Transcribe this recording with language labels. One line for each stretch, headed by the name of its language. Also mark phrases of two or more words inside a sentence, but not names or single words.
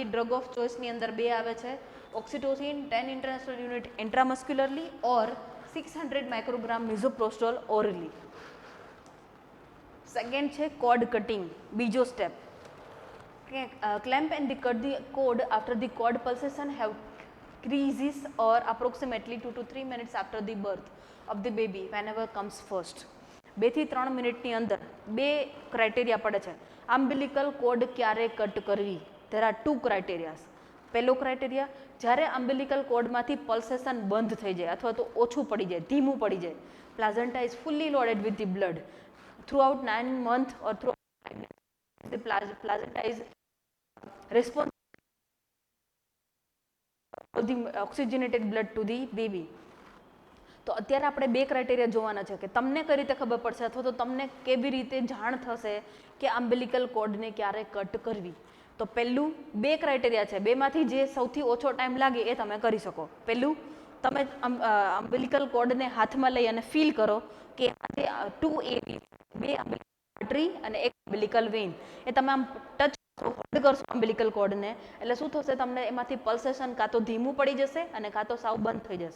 English: drug of choiceની
Gujarati: અંદર 2 આવે છે,
English: oxytocin 10 international unit intramuscularly or 600 microgram misoprostol orally.
Gujarati: સેકન્ડ છે
English: cord cutting,
Gujarati: બીજો સ્ટેપ.
English: Clamp and cut the cord after the cord pulsation have creases or approximately 2 to 3 minutes after the birth of the baby whenever comes first.
Gujarati: 2 થી 3 મિનિટની અંદર 2 ક્રાઇટેરિયા પડે છે.
English: umbilical cord
Gujarati: ક્યારે કટ કરવી?
English: There are 2 criterias.
Gujarati: પહેલો ક્રાઇટેરિયા, જ્યારે
English: umbilical cordમાંથી
Gujarati: પલ્સેશન બંધ થઈ જાય અથવા તો ઓછું પડી જાય, ધીમું પડી જાય.
English: Placenta is fully loaded with the blood throughout 9 months or throughout the placenta is responsible for the oxygenated blood to the baby.
Gujarati: તો અત્યારે આપણે 2 ક્રાઇટેરિયા જોવાના છે કે તમને કઈ રીતે ખબર પડશે અથવા તો તમને કેવી રીતે જાણ થશે કે
English: umbilical cordને
Gujarati: ક્યારે કટ કરવી. તો પહેલું 2 ક્રાઇટેરિયા છે, બેમાંથી જે સૌથી ઓછો ટાઈમ લાગે એ તમે કરી શકો. પહેલું, તમે
English: umbilical cordને
Gujarati: હાથમાં લઈ અને ફીલ કરો કે 2 AV, 2 આર્ટરી અને 1
English: umbilical vein,
Gujarati: એ તમે આમ
English: touch hold
Gujarati: કરશો
English: umbilical cordને
Gujarati: એટલે શું થશે, તમને એમાંથી પલ્સેશન કાં તો ધીમું પડી જશે અને કાં તો સાવ બંધ થઈ જશે.